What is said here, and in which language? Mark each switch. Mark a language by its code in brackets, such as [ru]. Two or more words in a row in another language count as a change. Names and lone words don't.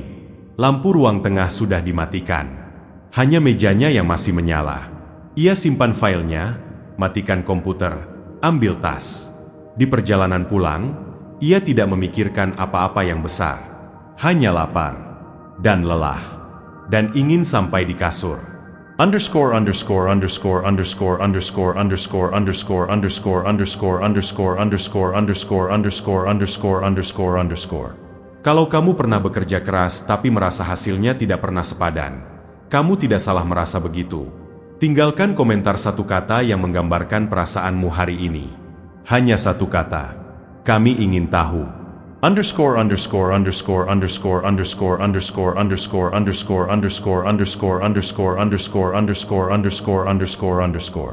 [id] Lampu ruang tengah sudah dimatikan. Hanya mejanya yang masih menyala. Ia simpan filenya, matikan komputer, ambil tas. Di perjalanan pulang, ia tidak memikirkan apa-apa yang besar. Hanya lapar dan lelah dan ingin sampai di kasur. Underscore underscore underscore underscore underscore underscore underscore underscore underscore underscore underscore underscore underscore underscore underscore underscore. Kalau kamu pernah bekerja keras tapi merasa hasilnya tidak pernah sepadan, kamu tidak salah merasa begitu. Tinggalkan komentar satu kata yang menggambarkan perasaanmu hari ini. Hanya satu kata. Kami ingin tahu. Underscore underscore underscore underscore underscore underscore underscore underscore underscore underscore underscore underscore underscore underscore underscore underscore.